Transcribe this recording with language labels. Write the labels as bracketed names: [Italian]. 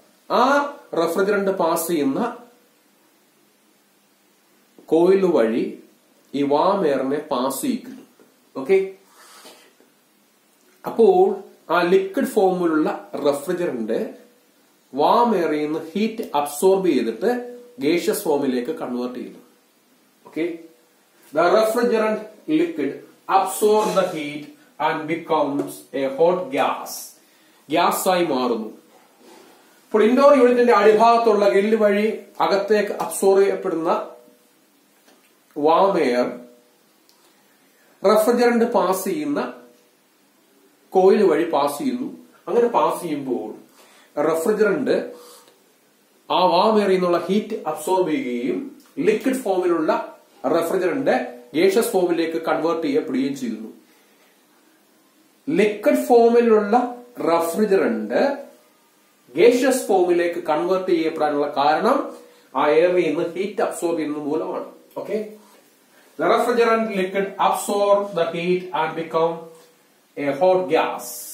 [Malayalam] ആ refrigerant pass ചെയ്യുന്ന coil വഴി ഈ വാം എയറിനെ പാസ് ചെയ്യിക്കുന്നു. അപ്പോൾ ആ ലിക്വിഡ് ഫോമിലുള്ള റെഫ്രിജറന്റ് വാം എയറിൽ നിന്ന് ഹീറ്റ് അബ്സോർബ് ചെയ്തിട്ട് ഗേഷ്യസ് ഫോമിലേക്ക് കൺവേർട്ട് ചെയ്യുന്നു. [English] The refrigerant liquid absorbs the heat and becomes a hot gas. [Malayalam] Gas ആയി മാറുന്നു. ഇപ്പോൾ ഇൻഡോർ യൂണിറ്റിന്റെ അടിഭാഗത്തുള്ള ഗില്ല് വഴി അകത്തേക്ക് അബ്സോർബ് ചെയ്യപ്പെടുന്ന വാം എയർ റെഫ്രിജറന്റ് പാസ് ചെയ്യുന്ന കോയിൽ വഴി പാസ് ചെയ്യുന്നു. അങ്ങനെ പാസ് ചെയ്യുമ്പോൾ റെഫ്രിജറന്റ് ആ വാം എയറിൽ നിന്നുള്ള ഹീറ്റ് അബ്സോർബ് ചെയ്യുകയും ലിക്വിഡ് ഫോമിലുള്ള റെഫ്രിജറന്റ് ഗേഷ്യസ് ഫോമിലേക്ക് കൺവേർട്ട് ചെയ്യപ്പെടുകയും ചെയ്യുന്നു. ലിക്വിഡ് ഫോമിലുള്ള റെഫ്രിജറന്റ് ഗേഷ്യസ് ഫോമിലേക്ക് കൺവേർട്ട് ചെയ്യപ്പെടാനുള്ള കാരണം ആ എയറിൽ നിന്ന് ഹീറ്റ് അബ്സോർബ് ചെയ്യുന്നത് മൂലമാണ്. [English] The refrigerant liquid absorbs the heat and become a hot gas.